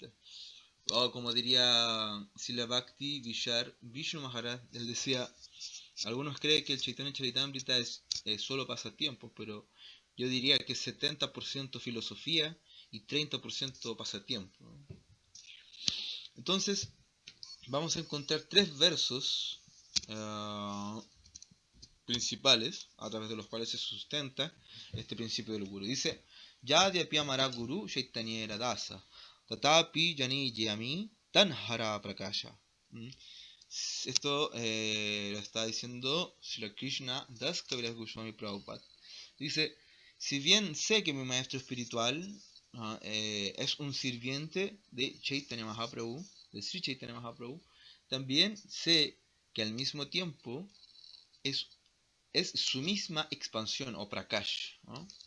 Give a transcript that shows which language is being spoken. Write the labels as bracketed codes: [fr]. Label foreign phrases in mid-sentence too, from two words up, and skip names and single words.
[es] O como diría Srila Bhakti Vishar Vishnu Maharaj, él decía, algunos creen que el Chaitanya Charitamrita es solo pasatiempos, pero yo diría que es 70% filosofía y 30% pasatiempo. Entonces, vamos a encontrar 3 versos principales a través de los cuales se sustenta este principio del Guru. Dice, [bn] যদ্যপি আমার গুরু চৈতন্য দাস তথাপি জানিয়ে আমি তাঁহার প্রকাশ. [es] Esto lo está diciendo Srila Krishna Das Kaviraj Goswami Prabhupada. Dice, si bien sé que mi maestro espiritual es un sirviente de Chaitanya Mahaprabhu, de Sri Chaitanya Mahaprabhu, también sé que al mismo tiempo es su misma expansión o prakash, ¿no?